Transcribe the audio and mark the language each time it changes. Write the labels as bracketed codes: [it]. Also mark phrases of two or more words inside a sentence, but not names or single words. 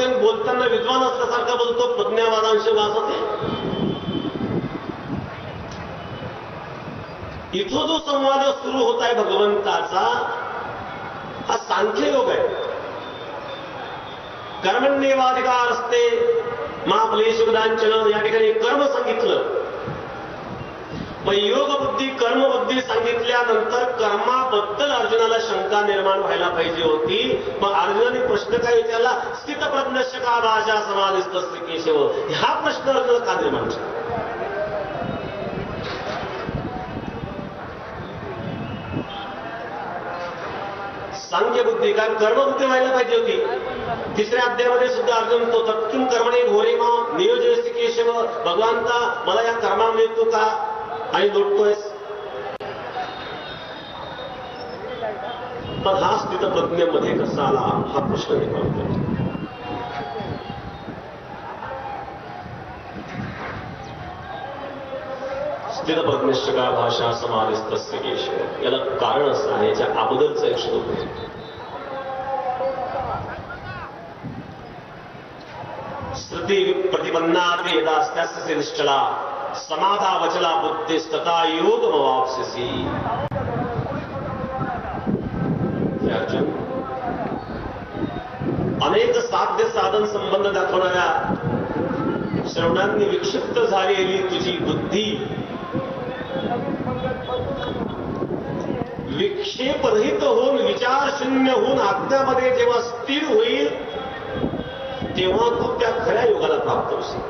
[mr] बोलताना विद्वान असल्यासारखा बोलतो, प्रज्ञावादांश भासते. इथं जो संवाद सुरू होत आहे भगवंताचा, हा सांख्य योग आहे. [sa] कर्मण्येवाधिकार असते मा फलेषु कदाचन. [mr] या ठिकाणी कर्म सांगितलं. मग योग बुद्धी कर्म बुद्धी सांगितल्यानंतर कर्माबद्दल अर्जुनाला शंका निर्माण व्हायला पाहिजे होती. मग अर्जुनाने प्रश्न काय विचारला? [sa] स्थितप्रज्ञस्य का भाषा समाधिस्तस्य केशव. [mr] हा प्रश्न अर्जुनाला का निर्माण झाला? सांख्य बुद्धी काय कर्मबुद्धी व्हायला पाहिजे होती. तिसऱ्या अध्यायामध्ये सुद्धा अर्जुन तो [sa] तत्किं कर्मणे घोरे मां नियोजयसि केशव. [mr] भगवंता, मला या कर्मामध्ये तू का आणि लोटतोयस? पण हा स्थित प्रज्ञेमध्ये कसा आला हा प्रश्न निर्माण करतो. [sa] स्थित प्रज्ञस्य का भाषा समाधिस्तस्य केशव. [mr] याला कारण असं आहे, याच्या अगोदरचं एक श्लोक आहे. [sa] श्रुती प्रतिपन्नात् यदास्त्यास्य निश्चला समाधा वचला बुद्धिस्तथा योगमवाप्स्यसि. [mr] अर्जुन, अनेक साध्य साधन संबंध दाखवणाऱ्या श्रवणांनी विक्षिप्त झालेली तुझी बुद्धी विक्षेपरहित होऊन विचार शून्य होऊन आत्म्यामध्ये जेव्हा स्थिर होईल तेव्हा तू त्या खऱ्या योगाला प्राप्त होशील.